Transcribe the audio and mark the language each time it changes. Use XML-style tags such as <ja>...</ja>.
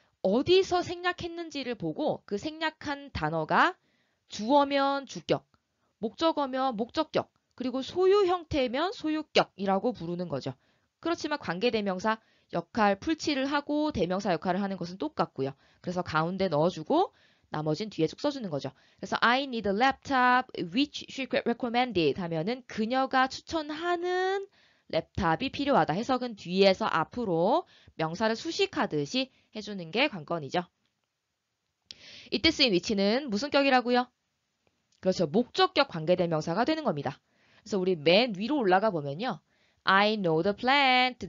<ko>어디서 생략했는지를 보고 그 생략한 단어가 주어면 주격, 목적어면 목적격, 그리고 소유 형태면 소유격이라고 부르는 거죠. 그렇지만 관계대명사 역할 풀칠을 하고 대명사 역할을 하는 것은 똑같고요. 그래서 가운데 넣어주고 나머진 뒤에 쭉 써주는 거죠. 그래서</ko> <en>I need a laptop which she recommended</en> <ko>하면은 그녀가 추천하는 랩탑이 필요하다. 해석은 뒤에서 앞으로 명사를 수식하듯이 해주는 게 관건이죠. 이때 쓰인 위치는 무슨 격이라고요? 그렇죠. 목적격 관계대명사가 되는 겁니다. 그래서 우리 맨 위로 올라가 보면요.</ko> <en>I know the plant.</en>